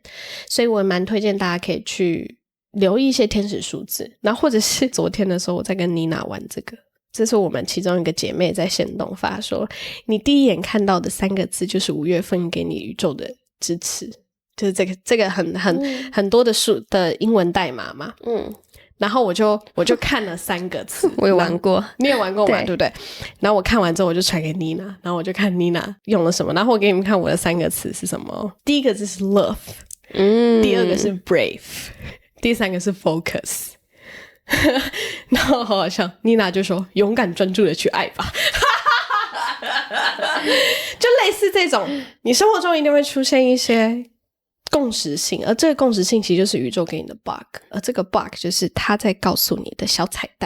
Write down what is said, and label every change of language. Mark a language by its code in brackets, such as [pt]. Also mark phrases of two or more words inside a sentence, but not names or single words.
[zh] 所以我蠻推薦大家可以去留意一些天使數字，然後或者是昨天的時候我在跟妮娜玩這個，這是我們其中一個姐妹在限動發說，你第一眼看到的3個字就是5月份給你宇宙的支持，就是這個很多的數的英文代碼嘛。然後我就看了3個字我有玩過，你也玩过嘛，对不对？然後我看完之後我就傳給妮娜，然後我就看妮娜用了什麼，然後我給你們看我的3個詞是什麼。第一個字是 love，第二個是 brave， 第3個是 focus。然後好好笑，妮娜就說勇敢專注的去愛吧。就類似這種，你生活中一定會出現一些共識性，而這個共識性其實就是宇宙給你的 bug， 而這個 bug 就是他在告訴你的小彩蛋。